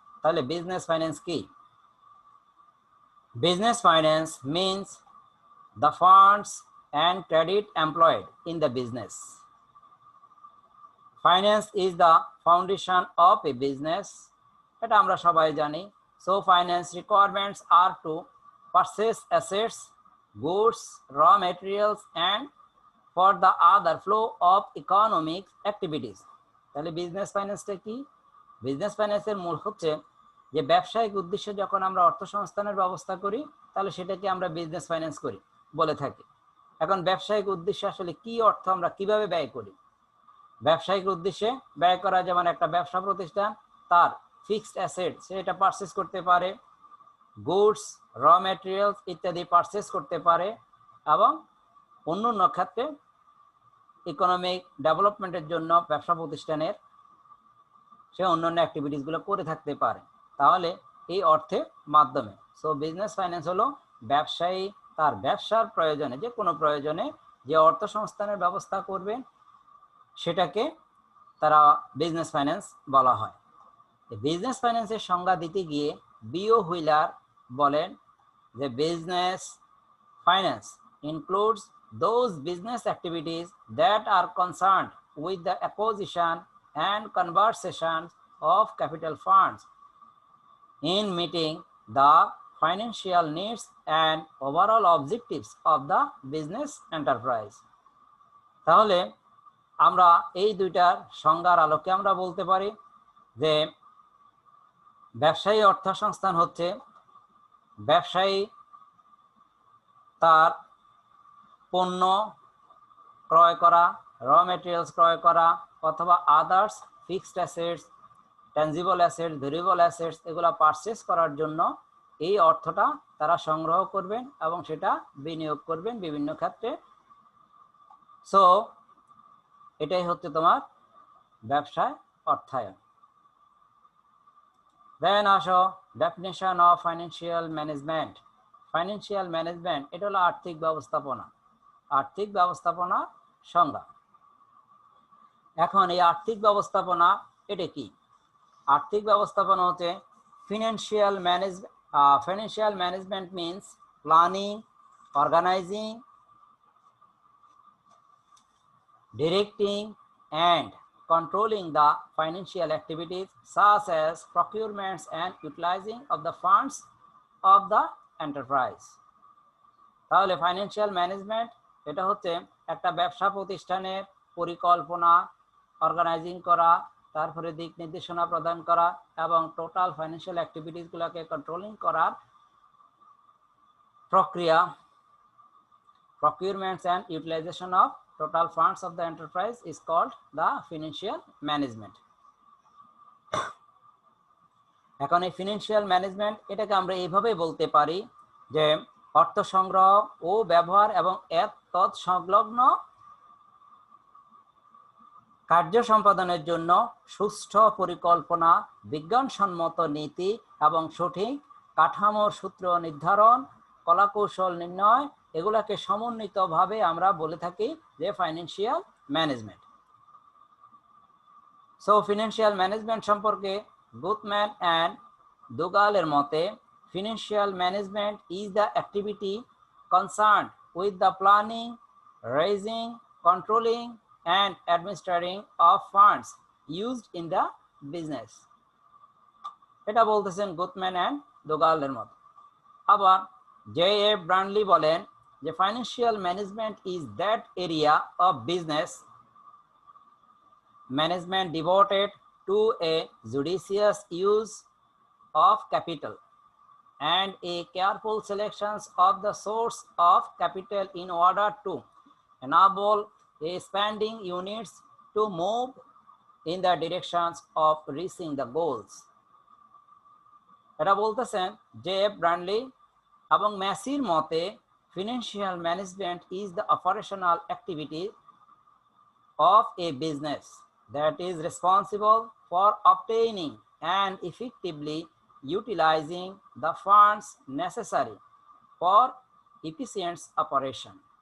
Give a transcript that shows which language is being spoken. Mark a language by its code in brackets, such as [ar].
[bn] তাহলে business finance কি? [en] Business finance means the funds and credit employed in the business. Finance is the foundation of a business, [bn] এটা আমরা সবাই জানি। [en] So finance requirements are to purchase assets, goods, raw materials and for the other flow of economic activities. [bn] তাহলে business ফাইন্যান্সটা কি? Business ফাইন্যান্সের মূল হচ্ছে যে ব্যবসায়িক উদ্দেশ্যে যখন আমরা অর্থ সংস্থানের ব্যবস্থা করি তাহলে সেটাকে আমরা বিজনেস ফাইন্যান্স করি বলে থাকি। এখন ব্যবসায়িক উদ্দেশ্যে আসলে কি অর্থ আমরা কিভাবে ব্যয় করি? ব্যবসায়িক উদ্দেশ্যে ব্যয় করা, যেমন একটা ব্যবসা প্রতিষ্ঠান তার ফিক্সড অ্যাসেট সেটা পারচেস করতে পারে, গুডস, র ম্যাটেরিয়ালস ইত্যাদি পারচেস করতে পারে এবং অন্য ক্ষেত্রে ইকোনমিক ডেভেলপমেন্টের জন্য ব্যবসা প্রতিষ্ঠানের সে অন্যান্য অ্যাক্টিভিটিসগুলো করে থাকতে পারে, তাহলে এই অর্থের মাধ্যমে। সো বিজনেস ফাইন্যান্স হলো ব্যবসায়ী তার ব্যবসার প্রয়োজনে, যে কোনো প্রয়োজনে যে অর্থ সংস্থানের ব্যবস্থা করবেন সেটাকে তারা বিজনেস ফাইন্যান্স বলা হয়। বিজনেস ফাইন্যান্সের সংজ্ঞা দিতে গিয়ে বিও হুইলার বলেন যে [en] Business finance includes those business activities that are concerned with the acquisition and conversion of capital funds in meeting the financial needs and overall objectives of the business enterprise. [bn] তাহলে আমরা এই দুইটার সংজ্ঞার আলোকে আমরা বলতে পারি যে ব্যবসায়ী অর্থ সংস্থান হচ্ছে ব্যবসায়ী তার পণ্য ক্রয় করা, র মেটেরিয়ালস ক্রয় করা অথবা others fixed assets, tangible assets, variable assets এগুলো পারচেস করার জন্য এই অর্থটা তারা সংগ্রহ করবেন এবং সেটা বিনিয়োগ করবেন বিভিন্ন ক্ষেত্রে। সো এটাই হচ্ছে তোমার ব্যবসায় অর্থায়ন। দেন আসো definition of financial management. Financial management এটা হলো আর্থিক ব্যবস্থাপনা, আর্থিক ব্যবস্থাপনা সংজ্ঞা। এখন এই আর্থিক ব্যবস্থাপনা এটা কি? আর্থিক ব্যবস্থাপনা হচ্ছে financial management. [en] Financial management means planning, organizing, directing and controlling the financial activities such as procurements and utilizing of the funds of the enterprise. [bn] তাহলে ফাইন্যান্সিয়াল ম্যানেজমেন্ট এটা হচ্ছে একটা ব্যবসা প্রতিষ্ঠানের পরিকল্পনা, অর্গানাইজিং করা, তারপরে দিক নির্দেশনা প্রদান করা এবং টোটাল ফাইন্যান্সিয়াল অ্যাক্টিভিটিসগুলোকে কন্ট্রোলিং করার প্রক্রিয়া। [en] Procurements and utilization of total funds of the enterprise is called the financial management. [bn] এখন এই ফিনান্সিয়াল ম্যানেজমেন্ট এটাকে আমরা এইভাবে বলতে পারি যে অর্থ সংগ্রহ ও ব্যবহার এবং তৎ সংলগ্ন কার্য সম্পাদনের জন্য সুষ্ঠু পরিকল্পনা, বিজ্ঞানসম্মত নীতি এবং সঠিক কাঠামোর সূত্র নির্ধারণ, কলাকৌশল নির্ণয় এগুলাকে সমন্বিতভাবে আমরা বলে থাকি যে financial management. [en] so financial management [bn] সম্পর্কে গুথম্যান অ্যান্ড দুগালের মতে [en] Financial management is the activity concerned with the planning, raising, controlling and administrating of funds used in the business. [bn] এটা বলতেছেন গুথম্যান অ্যান্ড দুগালের মতে। আবার J.F. [en] Brandley [bn] বলেন যে [en] Financial management is that area of business management devoted to a judicious use of capital and a careful selections of the source of capital in order to enable a spending units to move in the directions of reaching the goals. [bn] এটা বলতেছেন J.F. [en] Brandley [bn] এবং ম্যাসির মতে [en] Financial management is the operational activity of a business that is responsible for obtaining and effectively utilizing the funds necessary for efficient operation.